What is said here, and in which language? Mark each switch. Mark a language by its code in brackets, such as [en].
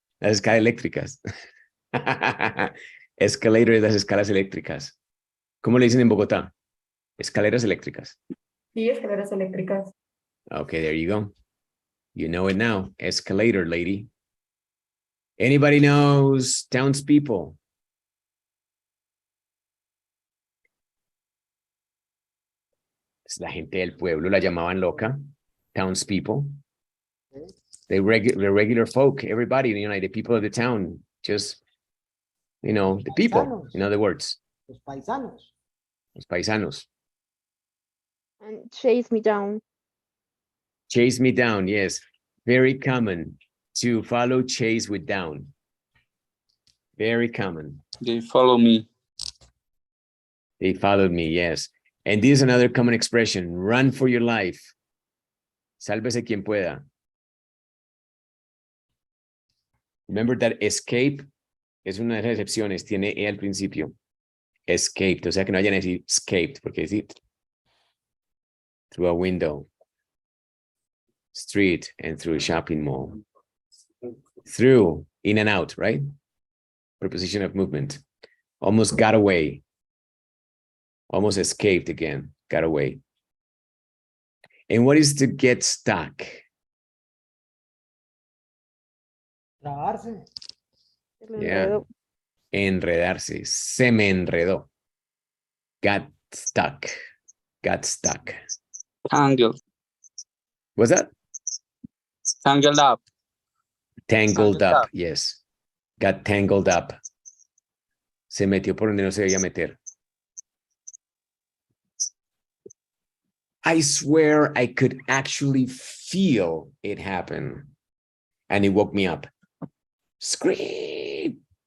[es] Las escalas eléctricas. Escalator es las escalas eléctricas. ¿Cómo le dicen en Bogotá? Escaleras eléctricas. Sí, escaleras eléctricas. [en] Okay, there you go. You know it now. Escalator, lady. Anybody knows townspeople? [es] La gente del pueblo la llamaban loca. [en] Townspeople. The regular folk, everybody, you know, the people of the town, just, you know, the people, in other words. [es] Los paisanos. Los paisanos. [en] And chase me down. Chase me down, yes. Very common to follow chase with down. Very common. They follow me. They followed me, yes. And this is another common expression, run for your life. [es] Sálvese quien pueda. [en] Remember that [es] escape es una de las excepciones, tiene E al principio. [en] Escaped, [es] o sea que no vayan a decir [en] escaped, [es] porque decir [en] through a window, street, and through a shopping mall. Through, in and out, right? Preposition of movement. Almost got away. Almost escaped again, got away. And what is to get stuck? [es] Trabarse. Yeah. Enredarse. Se me enredó. [en] Got stuck. Got stuck. Tangled. What's that? Tangled up. Tangled up. Yes. Got tangled up. [es] Se metió por donde no se debía meter. [en] I swear I could actually feel it happen. And it woke me up. Scream.